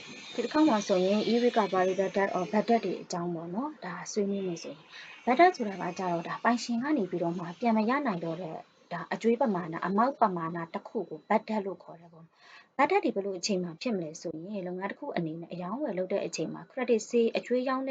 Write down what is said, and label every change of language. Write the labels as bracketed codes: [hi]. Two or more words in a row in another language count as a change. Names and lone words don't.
[my] ဒီတစ်ခါမှဆိုရင် [en] e-recovery budget or budget [my] တွေအကြောင်းပေါ့နော်ဒါဆွေးနွေးမယ်ဆိုရင် budget ဆိုတာကကြတော့ဒါပိုင်ရှင်ကနေပြီးတော့မှပြန်မရနိုင်တော့တဲ့ဒါအကျွေးပမာဏအမောက်ပမာဏတစ်ခုကို budget လို့ခေါ်တယ်ပေါ့ budget ဒီဘယ်လိုအချိန်မှာဖြစ်မလဲဆိုရင်လုပ်ငန်းတစ်ခုအနေနဲ့အယောင်းဝယ်လုပ်တဲ့အချိန်မှာ [en] credit sale [my] အကျွေးရောင်းတဲ့